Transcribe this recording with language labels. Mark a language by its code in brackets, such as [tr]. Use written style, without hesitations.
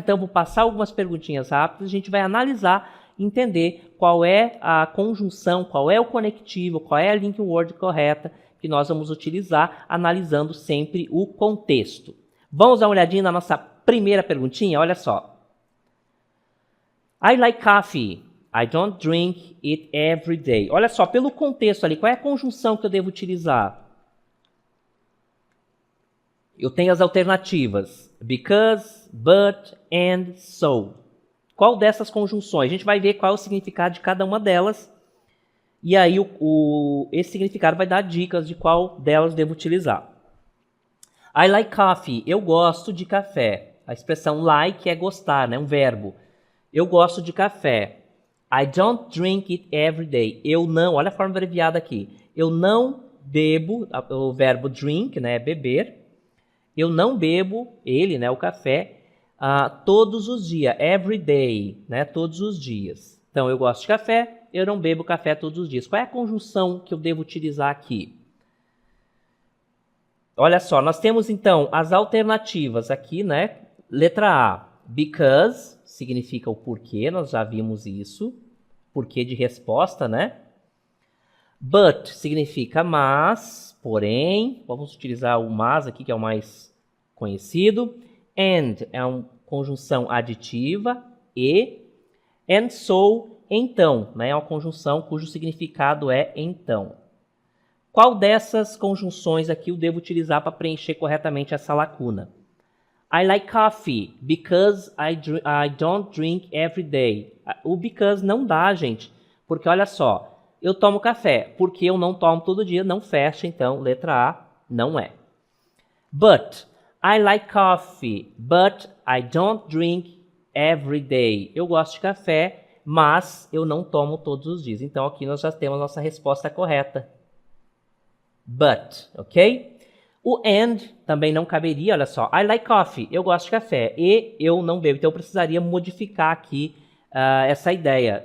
[pt] Então, vou passar algumas perguntinhas rápidas, a gente vai analisar, entender qual é a conjunção, qual é o conectivo, qual é a linking word correta que nós vamos utilizar, analisando sempre o contexto. Vamos dar uma olhadinha na nossa primeira perguntinha? Olha só. [en] I like coffee. I don't drink it every day. [pt] Olha só, pelo contexto ali, qual é a conjunção que eu devo utilizar? Eu tenho as alternativas. [en] Because, but, and, so. [pt] Qual dessas conjunções? A gente vai ver qual é o significado de cada uma delas. E aí esse significado vai dar dicas de qual delas devo utilizar. [en] I like coffee. [pt] Eu gosto de café. A expressão like é gostar, né? Um verbo. Eu gosto de café. [en] I don't drink it every day. [pt] Eu não, olha a forma abreviada aqui. Eu não bebo, o verbo drink, né, beber. Eu não bebo ele, né, o café, todos os dias. [en] Every day, [pt] né, todos os dias. Então, eu gosto de café, eu não bebo café todos os dias. Qual é a conjunção que eu devo utilizar aqui? Olha só, nós temos então as alternativas aqui, né? Letra A, because, significa o porquê, nós já vimos isso. Porquê de resposta, né? But significa mas, porém. Vamos utilizar o mas aqui, que é o mais conhecido. And é uma conjunção aditiva. E. And so, então. Né? É uma conjunção cujo significado é então. Qual dessas conjunções aqui eu devo utilizar para preencher corretamente essa lacuna? [en] I like coffee because I don't drink every day. [pt] O because não dá, gente, porque olha só, eu tomo café, porque eu não tomo todo dia, não fecha, então, letra A, não é. [en] But, I like coffee, but I don't drink every day. [pt] Eu gosto de café, mas eu não tomo todos os dias. Então, aqui nós já temos a nossa resposta correta. But, ok? O and também não caberia, olha só. [en] I like coffee, [pt] eu gosto de café e eu não bebo. Então eu precisaria modificar aqui essa ideia.